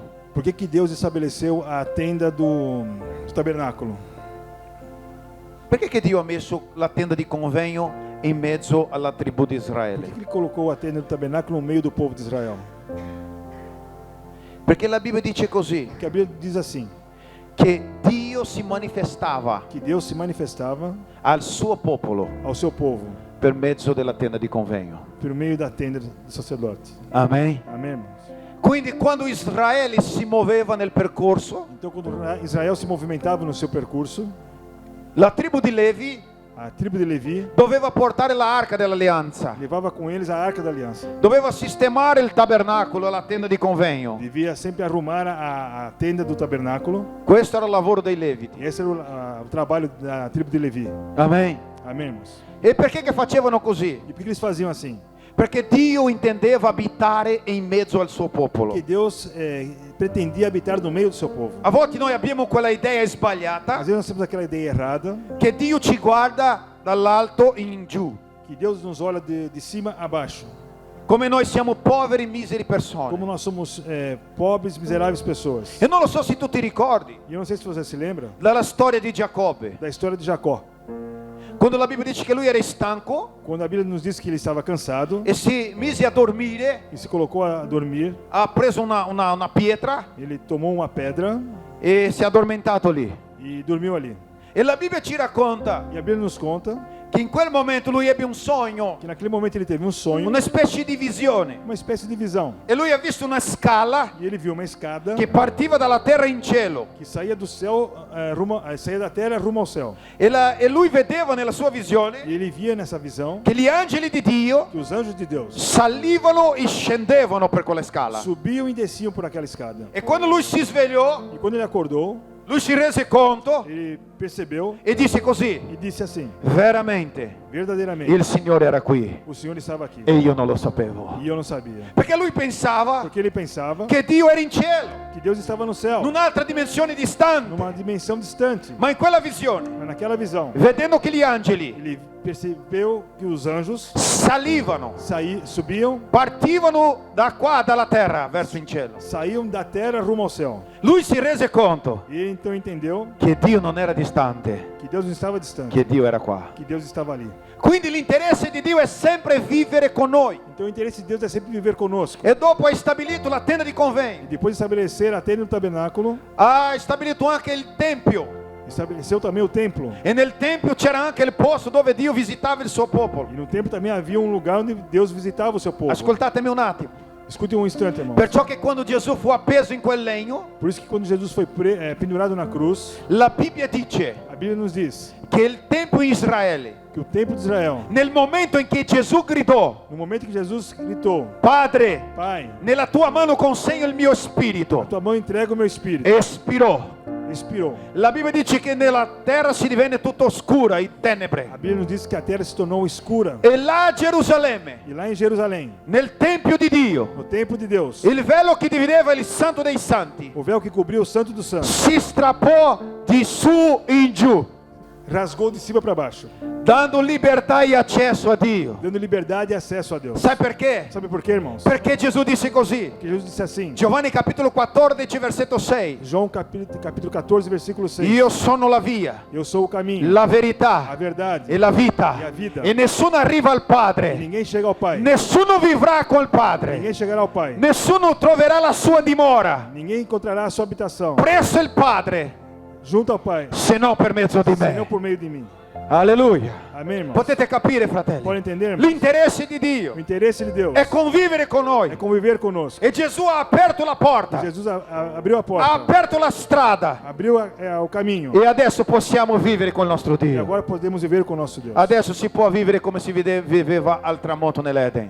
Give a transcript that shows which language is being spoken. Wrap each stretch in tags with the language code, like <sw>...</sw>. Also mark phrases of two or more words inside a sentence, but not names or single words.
<pt>por que Deus estabeleceu a tenda do tabernáculo.</pt> <it>Perché che Dio ha messo la tenda di convegno in mezzo alla tribù di</it> <pt>Por que</pt> <it>Israele?</it> <pt>Ele colocou a tenda do tabernáculo no meio do povo de Israel?</pt> <it>Perché la Bibbia dice così,</it> <pt>Porque a Bíblia diz assim,</pt> <it>che Dio si manifestava</it> <pt>que Deus se manifestava</pt> <it>al suo popolo</it> <pt>ao seu povo</pt> <it>per mezzo della tenda di convegno.</it> <pt>por meio da tenda do sacerdote.</pt> <it>Amen.</it> <pt>Amém, irmãos?</pt> <it>Quindi quando Israele si muoveva nel percorso,</it> <pt>Então, quando Israel se movimentava no seu percurso,</pt> <it>la tribù di Levi</it> <pt>a tribo de Levi</pt> <it>doveva portare l'arca dell'alleanza,</it> <pt>levava com eles a arca da aliança.</pt> <it>doveva sistemare il tabernacolo, la tenda di convegno.</it> <pt>Devia sempre arrumar a tenda do tabernáculo.</pt> <it>Questo era il lavoro dei Leviti.</it> <pt>E esse era o trabalho da tribo de Levi.</pt> <it>Amen.</it> <pt>Amém, irmãos?</pt> <it>E perché che facevano così?</it> <pt>E por que eles faziam assim?</pt> <it>Perché Dio intendeva abitare in mezzo al suo popolo.</it> <pt>Porque Deus pretendia habitar no meio do seu povo.</pt> <it>A volte noi abbiamo quella idea</it> <pt>Às</pt> <it>sbagliata</it> <pt>vezes nós temos aquela ideia errada,</pt> <it>che Dio ci guarda dall'alto in giù,</it> <pt>que Deus nos olha de cima a baixo.</pt> <it>come noi siamo poveri, miseri</it> <pt>Como</pt> <it>persone.</it> <pt>nós somos pobres, miseráveis pessoas.</pt> <it>E non lo so se tu ti ricordi</it> <pt>E eu não sei se você se lembra</pt> <it>dalla storia di Giacobbe,</it> <pt>da história de Jacó.</pt> <it>quando la Bibbia dice che lui era stanco</it> <pt>Quando a Bíblia nos diz que ele estava cansado</pt> <it>e si mise a dormire,</it> <pt>e se colocou a dormir,</pt> <it>ha preso una pietra</it> <pt>ele tomou uma pedra</pt> <it>e si è addormentato lì.</it> <pt>e dormiu ali.</pt> <it>E la Bibbia ci racconta</it> <pt>E a Bíblia nos conta</pt> <it>che in quel momento lui ebbe un sogno,</it> <pt>que naquele momento ele teve um sonho,</pt> <it>una specie di visione,</it> <pt>uma espécie de visão.</pt> <it>e lui ha visto una scala</it> <pt>E ele viu uma escada</pt> <it>che partiva dalla terra in cielo,</it> <pt>que saía do céu, saía da terra rumo ao céu.</pt> <it>e lui vedeva nella sua visione</it> <pt>E ele via nessa visão</pt> <it>che gli angeli di Dio</it> <pt>que os anjos de Deus</pt> <it>salivano e scendevano per quella scala.</it> <pt>subiam e desciam por aquela escada.</pt> <it>E quando lui si svegliò,</it> <pt>E quando ele acordou,</pt> <it>lui si rese conto</it> <pt>ele percebeu</pt> <it>e disse così:</it> <pt>e disse assim:</pt> <it>veramente</it> <pt>verdadeiramente,</pt> <it>il Signore era qui</it> <pt>o Senhor estava aqui.</pt> <it>e io non lo sapevo.</it> <pt>E eu não sabia.</pt> <it>Perché lui pensava</it> <pt>Porque ele pensava</pt> <it>che Dio era in cielo,</it> <pt>que Deus estava no céu,</pt> <it>in un'altra dimensione distante.</it> <pt>numa dimensão distante.</pt> <it>Ma in quella visione,</it> <pt>Mas naquela visão,</pt> <it>vedendo che gli angeli</it> <pt>ele percebeu que os anjos</pt> <it>salivano,</it> <pt>subiam,</pt> <it>partivano da qua, dalla terra, verso il cielo,</it> <pt>saíam da terra rumo ao céu.</pt> <it>lui si rese conto</it> <pt>E ele então entendeu</pt> <it>che Dio non era distante,</it> <pt>que Deus não estava distante,</pt> <it>che Dio era qua.</it> <pt>que Deus estava ali.</pt> <it>Quindi l'interesse di Dio è sempre vivere con noi.</it> <pt>Então o interesse de Deus é sempre viver conosco.</pt> <it>E dopo hai stabilito la tenda di</it> <pt>E</pt> <it>convegno,</it> <pt>depois de estabelecer a tenda do tabernáculo,</pt> <it>ha stabilito anche il tempio,</it> <pt>estabeleceu também o templo.</pt> <it>e nel tempio c'era anche il posto dove Dio visitava il suo popolo.</it> <pt>E no templo também havia um lugar onde Deus visitava o seu povo.</pt> <it>Ascoltatemi un attimo.</it> <pt>Escute um instante, irmão.</pt> <it>Perciò che quando Gesù fu appeso in quel legno,</it> <pt>Por isso que quando Jesus foi pendurado na cruz,</pt> <it>la Bibbia dice</it> <pt>a Bíblia nos diz</pt> <it>che che il tempio in Israele,</it> <pt>que o templo de Israel,</pt> <it>nel momento in che Gesù gridò,</it> <pt>no momento que Jesus gritou:</pt> <it>Padre,</it> <pt>Pai,</pt> <it>nella tua mano consegno il mio spirito,</it> <pt>tua mão entrega o meu espírito.</pt> <it>espirò.</it> <pt>Expirou.</pt> <it>La Bibbia dice che nella terra si divenne tutto oscura, in tenebre.</it> <pt>A Bíblia nos diz que a terra se tornou escura.</pt> <it>E là a Gerusalemme,</it> <pt>E lá em Jerusalém,</pt> <it>nel tempio di Dio,</it> <pt>no templo de Deus,</pt> <it>il velo che divideva il santo dei santi</it> <pt>o véu que cobriu o Santo dos Santos</pt> <it>si strappò di su in giù,</it> <pt>rasgou de cima para baixo,</pt> <it>dando libertà e accesso a Dio.</it> <pt>dando liberdade e acesso a Deus.</pt> <it>Sai perché?</it> <pt>Sabe por quê, irmãos?</pt> <it>Perché Gesù disse così.</it> <pt>Porque Jesus disse assim,</pt> <it>Giovanni capitolo 14, versetto 6.</it> <pt>João capítulo 14, versículo 6.</pt> <it>Io sono la via,</it> <pt>Eu sou o caminho,</pt> <it>la</it> <pt>a</pt> <it>verità</it> <pt>verdade,</pt> <it>e la vita.</it> <pt>E a vita.</pt> <it>E nessuno arriva al</it> <pt>e</pt> <it>Padre.</it> <pt>ninguém chega ao Pai.</pt> <it>Nessuno vivrà col Padre.</it> <pt>Ninguém chegará ao Pai.</pt> <it>Nessuno troverà la sua dimora</it> <pt>Ninguém encontrará a sua habitação</pt> <it>presso il Padre,</it> <pt>junto ao Pai,</pt> <it>se no per mezzo di</it> <pt>senão</pt> <it>me.</it> <pt>por meio de mim.</pt> <it>Alleluia.</it> <pt>Amém, irmãos?</pt> <it>Potete capire,</it> <pt>Pode</pt> <it>fratelli?</it> <pt>entender, irmãos?</pt> <it>L'interesse di Dio</it> <pt>O interesse de Deus</pt> <it>è convivere con</it> <pt>é</pt> <it>noi.</it> <pt>conviver conosco.</pt> <it>E Gesù ha aperto la porta,</it> <pt>Jesus abriu a</pt> <it>ha</it> <pt>porta,</pt> <it>aperto la strada</it> <pt>abriu o caminho.</pt> <it>e adesso possiamo vivere con il nostro</it> <pt>E</pt> <it>Dio.</it> <pt>agora podemos viver com o nosso Deus.</pt> <it>Adesso si può vivere come si viveva al tramonto nell'Eden.</it>